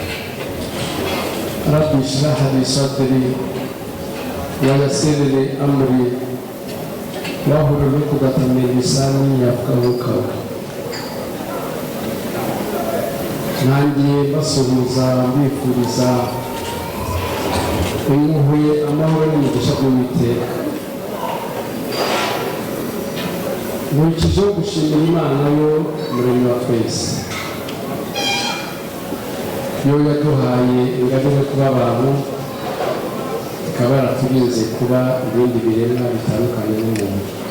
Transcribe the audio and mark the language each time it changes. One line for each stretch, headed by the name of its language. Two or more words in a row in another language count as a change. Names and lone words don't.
Arabic: رب اشرح لي صدري ويسر لي أمري واحلل عقدة من لساني يفقهوا قولي.
Kinyarwanda: Nanjye basuhuza mbifuriza impuhwe, amahoro n'umugisha by'Uwiteka. Nkurikije gushimira Imana yo muremyi wa twese, yo yaduhaye ingabire kuba abantu, ikaba yaraturinze kuba ibindi biremwa bitandukanye n'umuntu.